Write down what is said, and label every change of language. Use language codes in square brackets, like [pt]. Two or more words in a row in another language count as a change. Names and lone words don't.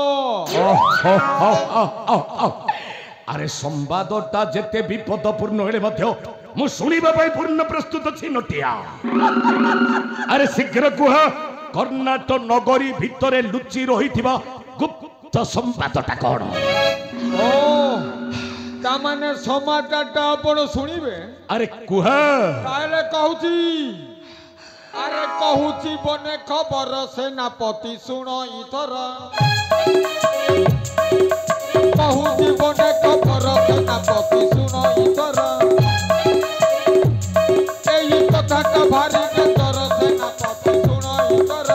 [or] ଅରେ ସମ୍ବାଦଟା ଯେତେ ବିପଦପୂର୍ଣ୍ଣ ହେଲେ ମଧ୍ୟ ମୁ ଶୁଣିବା ପଇ ପୂର୍ଣ୍ଣ ପ୍ରସ୍ତୁତ ଅଛି ନଟିଆ ଅରେ ଶୀଘ୍ର କୁହ କର୍ଣ୍ଣାଟକ ନଗରୀ ଭିତରେ ଲୁଚି ରହିଥିବା ଗୁପ୍ତ ସମ୍ବାଦଟା କଉଣ ଓ ତାମାନେ ସମାଚାରଟା ଆପଣ ଶୁଣିବେ ଅରେ କୁହ ତାଇଲେ କହୁଛି ଅରେ କହୁଛି ବନେ ଖବର ସେନାପତି ଶୁଣ ଇଥର କହୁଛି ବନେ ଖବର ସେନାପତି ଶୁଣ ଇଥର ଏହି କଥାଟା ଭାରି ଡେଞ୍ଜର ସେନାପତି ଶୁଣ ଇଥର